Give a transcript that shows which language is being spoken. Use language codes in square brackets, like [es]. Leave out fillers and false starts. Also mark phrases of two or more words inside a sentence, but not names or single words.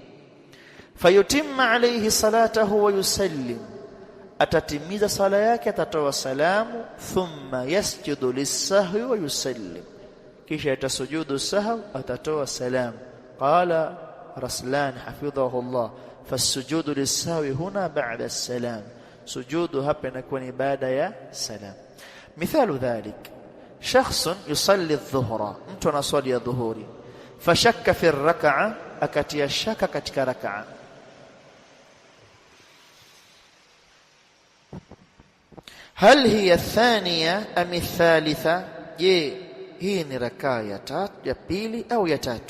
[ar] فيتم عليه صلاته ويسلم, [sw] atatimiza sala yake, atatoa salamu. [ar] ثم يسجد للسهو ويسلم, [sw] kisha atasujudu sahwi, atatoa salamu. [ar] قال رسلان حفظه الله، فسجود السهو هنا بعد السلام, [sw] sujudu hapa inakuwa ni baada ya salam. [ar] مثال ذلك، شخص يصلي الظهر, [sw] mtu anaswali adh-dhuhuri, [ar] فشك في الركعة, [sw] akatia shaka katika rak'a. [ar] هل هي الثانية أم الثالثة, [sw] je hii ni rakaa ya tatu, ya pili au ya tatu?